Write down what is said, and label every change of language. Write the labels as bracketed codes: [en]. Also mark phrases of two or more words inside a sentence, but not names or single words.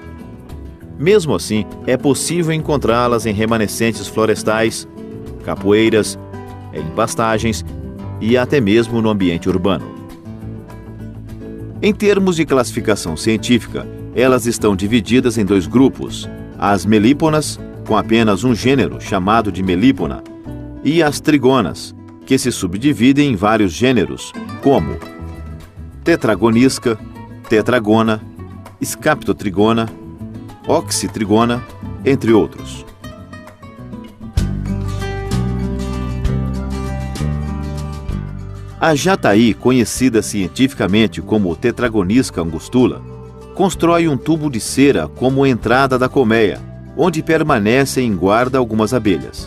[pt] Mesmo assim, é possível encontrá-las em remanescentes florestais, capoeiras, em pastagens e até mesmo no ambiente urbano. Em termos de classificação científica, elas estão divididas em dois grupos: as melíponas, com apenas um gênero chamado de melípona, e as trigonas, que se subdividem em vários gêneros, como tetragonisca, tetragona, scaptotrigona, oxytrigona, entre outros. A jataí, conhecida cientificamente como Tetragonisca angustula, constrói um tubo de cera como entrada da colmeia, onde permanecem em guarda algumas abelhas.